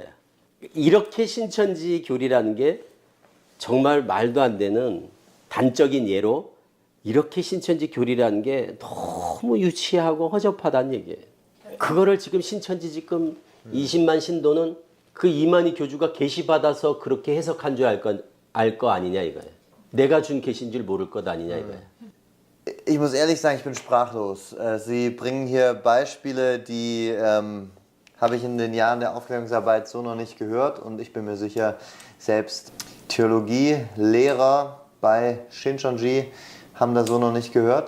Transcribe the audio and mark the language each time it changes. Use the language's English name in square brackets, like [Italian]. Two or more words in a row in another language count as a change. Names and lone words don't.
[Korean] 이렇게 신천지 교리라는 게 정말 말도 안 되는 단적인 예로 이렇게 신천지 교리라는 게 너무 유치하고 허접하다는 얘기예요. 그거를 지금 신천지 지금 20만 신도는 그 이만희 교주가 계시받아서 그렇게 해석한 줄 알 거 아니냐 이거예요. 내가 준 계신 줄 모를 것 아니냐 이거예요. [German] Ich muss ehrlich sagen, ich bin sprachlos. Sie bringen hier Beispiele, die habe ich in den Jahren der Aufklärungsarbeit so noch nicht gehört und ich bin mir sicher, selbst Theologielehrer bei Shincheonji haben das so noch nicht gehört.